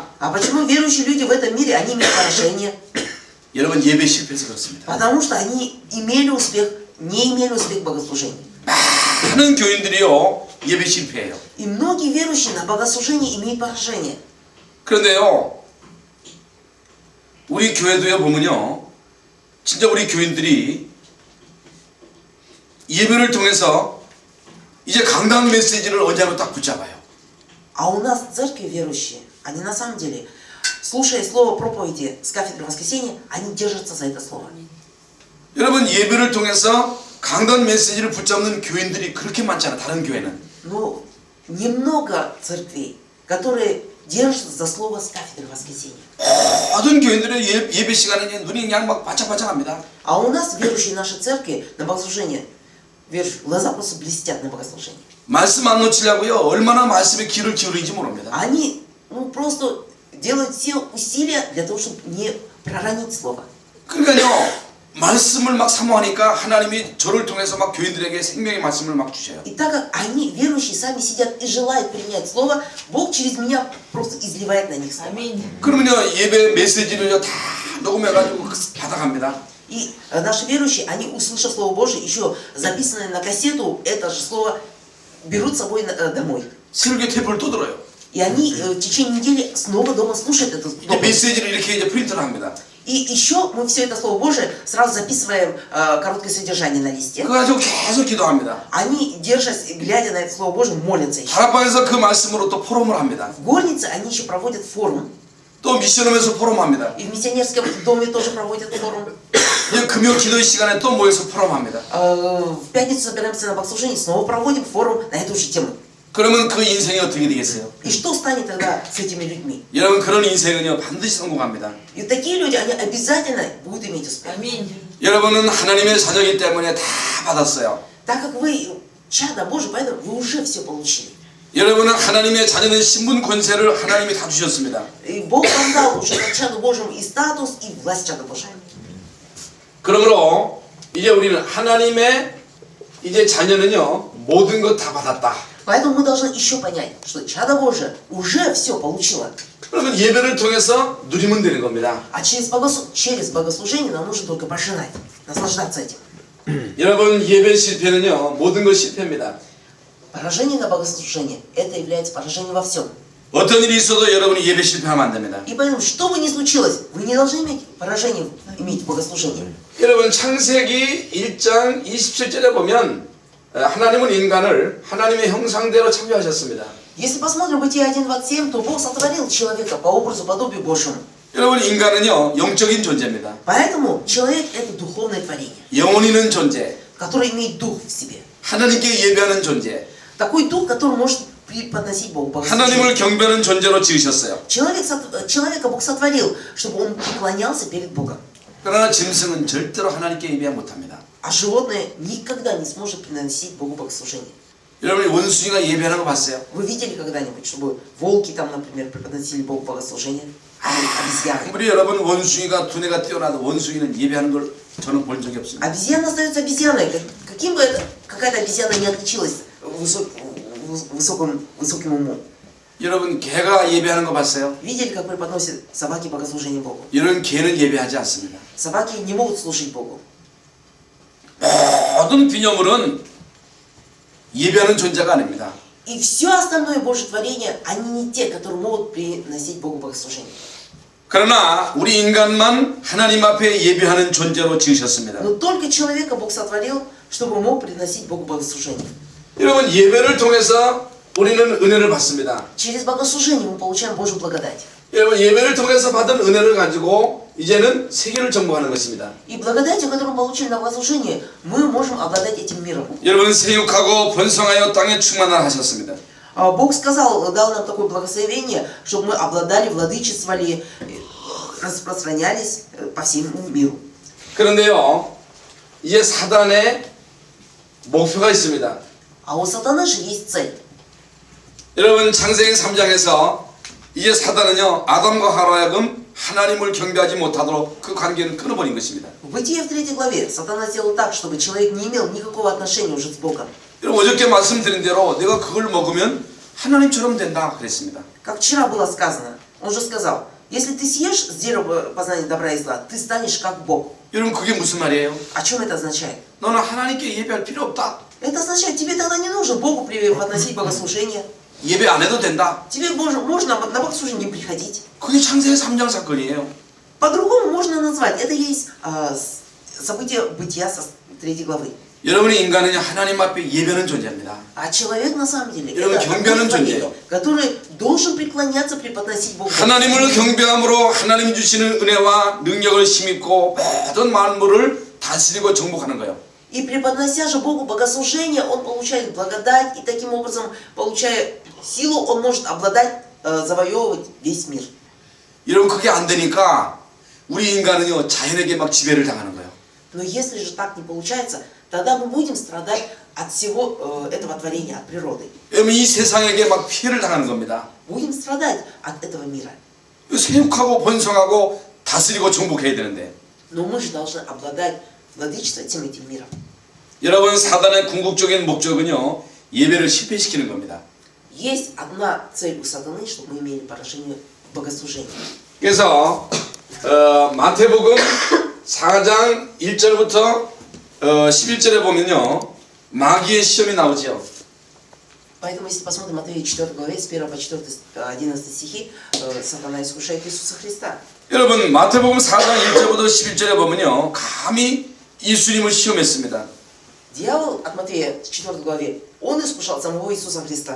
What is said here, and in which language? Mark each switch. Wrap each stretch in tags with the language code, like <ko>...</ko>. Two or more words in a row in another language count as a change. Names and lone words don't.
<ru>А почему верующие люди в этом мире, они имеют поражение?</ru> <ko>여러분 예배 실패해서 그렇습니다.</ko> <ru>Потому что они имели успех, не имели успех в богослужении.</ru> <ko>많은 교인들이요 예배 실패해요.</ko> <ru>И многие верующие на богослужении имеют поражение.</ru> <ko>그런데요 우리 교회도요 보면요 진짜 우리 교인들이 예배를 통해서 이제 강단 메시지를 언제 하면 딱 붙잡아요.</ko> <ru>А у нас в церкви верующие, они на самом деле, слушая слово проповеди с кафедры воскресенья, они держатся за это слово.</ru> <ko>여러분 예배를 통해서 강단 메시지를 붙잡는 교인들이 그렇게 많잖아. 다른 교회는.</ko> <ru>Но немного церквей, которые держатся за слово с кафедры воскресенья.</ru> <ko>모든 교인들의 예배 시간에 눈이 그냥 막 바짝바짝합니다.</ko> <ru>А у нас, верующие нашей церкви, на богослужение, верующие, глаза просто блестят на богослужение.</ru> <ko>말씀 안 놓치려고요. 얼마나 말씀에 귀를 기울이는지 모릅니다.</ko> <ru>Они просто делают все усилия для того, чтобы не проронить слово.</ru> <ko>그러니까요. 말씀을 막 사모하니까 하나님이 저를 통해서 막 교인들에게 생명의 말씀을 막 주셔요.</ko> <ru>И так как они, верующие, сами сидят и желают принять слово, Бог через меня просто изливает на них слово.</ru> <ko>그러면요 예배 메시지를요 다 녹음해가지고 받아갑니다.</ko> <ru>И наши верующие, они, услышав Слово Божие, еще записанное на кассету, это же слово берут с собой домой.</ru> <ko>설교 테이프를 또 들어요.</ko> <ru>И они в течение недели снова дома слушают это</ru> <ko>이제</ko> <ru>слово.</ru> <ko>메시지를 이렇게 이제 프린트를 합니다.</ko> <ru>И еще мы все это Слово Божие сразу записываем короткое содержание на листе.</ru> <ko>그거 가지고 계속 기도합니다.</ko> <ru>Они, держась, глядя на это Слово Божие, молятся еще.</ru> <ko>다락방에서 그 말씀으로 또 포럼을 합니다.</ko> <ru>В горнице они еще проводят форум.</ru> <ko>또 미션홈에서 포럼합니다.</ko> <ru>И в миссионерском доме тоже проводят форум.</ru> <ko>이제 금요 기도의 시간에 또 모여서 포럼합니다.</ko> <ru>В пятницу собираемся на богослужении, снова проводим форум на эту же тему.</ru> <ko>그러면 그 인생이 어떻게 되겠어요?</ko> <ru>И что станет тогда с этими людьми?</ru> <ko>여러분 그런 인생은요 반드시 성공합니다.</ko> <ru>И такие люди, они обязательно будут иметь успех.</ru> <ko>여러분은 하나님의 자녀이기 때문에 다 받았어요.</ko> <ru>Так как вы чада Божий, поэтому вы уже все получили.</ru> <ko>여러분은 하나님의 자녀는 신분 권세를 하나님이 다 주셨습니다.</ko> <ru>И Бог вам дал уже как чаду Божьему и статус, и власть чада Божьего.</ru> <ko>그러므로 이제 우리는 하나님의 이제 자녀는요 모든 것 다 받았다.</ko> <ru>Поэтому мы должны еще понять, что чадо Божие уже все получило.</ru> <ko>그러면 예배를 통해서 누리면 되는 겁니다.</ko> <ru>А через богослужение нам нужно только пожинать, наслаждаться этим.</ru> <ko>여러분 예배 실패는요 모든 것 실패입니다.</ko> <ru>Поражение на богослужение – это является поражением во всем.</ru> <ko>어떤 일이 있어도 여러분이 예배 실패하면 안 됩니다.</ko> <ru>И поэтому, что бы ни случилось, вы не должны иметь поражение иметь в богослужении.</ru> <ko>여러분 창세기 1장 27절에 보면 하나님은 인간을 하나님의 형상대로 창조하셨습니다.</ko> <ru>Если посмотрим Бытие 1.27, то Бог сотворил человека по образу, подобию Божьему.</ru> <ko>여러분 인간은요 영적인 존재입니다.</ko> <ru>Поэтому человек – это духовное творение,</ru> <ko>영혼 있는 존재,</ko> <ru>которое имеет дух в себе.</ru> <ko>하나님께 예배하는 존재,</ko> <ru>Такой дух, который может преподносить Богу богослужение.</ru> <ko>하나님을 경배하는 존재로 지으셨어요.</ko> <ru>Человека Бог сотворил, чтобы он преклонялся перед Богом.</ru> <ko>그러나 짐승은 절대로 하나님께 예배 못합니다.</ko> <ru>А животное никогда не сможет приносить Богу богослужение.</ru> <ko>여러분이 원숭이가 예배하는 거 봤어요?</ko> <ru>Вы видели когда-нибудь, чтобы волки там, например, преподносили Богу богослужение? Или обезьяны?</ru> <ko>아무리 여러분 원숭이가 두뇌가 뛰어나도 원숭이는 예배하는 걸 저는 본 적이 없습니다.</ko> <ru>Обезьяна остается обезьяной. Каким бы какая-то обезьяна не отличилась высоким умом.</ru> <ko>여러분 개가 예배하는 거 봤어요?</ko> <ru>Видели, как преподносят собаки богослужение Богу?</ru> <ko>이런 개는 예배하지 않습니다.</ko> <ru>Собаки не могут служить Богу.</ru> <ko>모든 피조물은 예배하는 존재가 아닙니다.</ko> <ru>И все остальное Божье творение, они не те, которые могут приносить Богу богослужение.</ru> <ko>그러나 우리 인간만 하나님 앞에 예배하는 존재로 지으셨습니다.</ko> <ru>Но только человека Бог сотворил, чтобы он мог приносить Богу богослужение.</ru> <ko>여러분 예배를 통해서 우리는 은혜를 받습니다.</ko> <ru>Через богослужение мы получаем Божью благодать.</ru> <ko>여러분 예배를 통해서 받은 은혜를 가지고 이제는 세계를 정복하는 것입니다.</ko> <ru>И благодатью, которую мы получили на богослужение, мы можем обладать этим миром.</ru> <ko>여러분 세육하고 번성하여 땅에 충만하라 하셨습니다.</ko> <ru>Бог сказал, дал нам такое благословение, чтобы мы обладали, владычествовали, распространялись по всему миру.</ru> <ko>그런데요, 이제 사단의 목표가 있습니다.</ko> <ru>А у сатаны же есть цель.</ru> <ko>여러분 창세기 3장에서 이제 사단은요 아담과 하와로 하여금 하나님을 경배하지 못하도록 그 관계는 끊어버린 것입니다.</ko> <ru>В Бытие в 3 главе сатана сделал так, чтобы человек не имел никакого отношения уже с Богом.</ru> <ko>여러분 어저께 말씀드린 대로 내가 그걸 먹으면 하나님처럼 된다 그랬습니다.</ko> <ru>Как вчера было сказано, он же сказал, если ты съешь с дерева познания добра и зла, ты станешь как Бог.</ru> <ko>여러분 그게 무슨 말이에요?</ko> <ru>О чем это означает?</ru> <ko>너는 하나님께 예배할 필요 없다.</ko> <ru>Это означает, тебе тогда не нужно Богу преподносить богослужение.</ru> <ko>예배 안 해도 된다.</ko> <ru>Тебе можно на богослужение не приходить.</ru> <ko>그게 창세기 3장 사건이에요.</ko> <ru>По-другому можно назвать. Это есть событие Бытия со 3 главы.</ru> <ko>여러분의 인간은 하나님 앞에 예배하는 존재입니다.</ko> <ru>А человек на самом деле</ru> <ko>여러분,</ko> <ru>это</ru> <ko>경배하는</ko> <ru>такой</ru> <ko>존재예요.</ko> <ru>человек, который должен преклоняться, преподносить Богу.</ru> <ko>하나님을 경배함으로 하나님 주시는 은혜와 능력을 힘입고 모든 만물을 다스리고 정복하는 거예요.</ko> <ru>И преподнося же Богу богослужение, он получает благодать, и таким образом, получая силу, он может обладать, завоевывать весь мир.</ru> <ko>여러분 그게 안 되니까 우리 인간은요 자연에게 막 지배를 당하는 거예요.</ko> <ru>Но если же так не получается, тогда мы будем страдать от всего этого творения, от природы.</ru> <ko>여러분 이 세상에게 막 피해를 당하는 겁니다.</ko> <ru>Будем страдать от этого мира.</ru> <ko>세육하고 번성하고 다스리고 정복해야 되는데</ko> <ru>Но мы же должны обладать владычеством этим миром.</ru> <ko>여러분 사단의 궁극적인 목적은요 예배를 실패시키는 겁니다.</ko> <ru>Есть одна цель у сатаны, чтобы мы имели поражение в богослужении.</ru> <ko>그래서 마태복음 4장 1절부터 11절에 보면요 마귀의 시험이 나오죠.</ko> <ru>Поэтому, если посмотрим Матвея 4 главе, с 1 по 4, 11 стихи, сатана искушает Иисуса Христа.</ru> <ko>여러분 마태복음 4장 1절부터 11절에 보면요 감히 예수님을 시험했습니다.</ko> <ru>Дьявол от Матвея 4 главе, он искушал самого Иисуса Христа.</ru>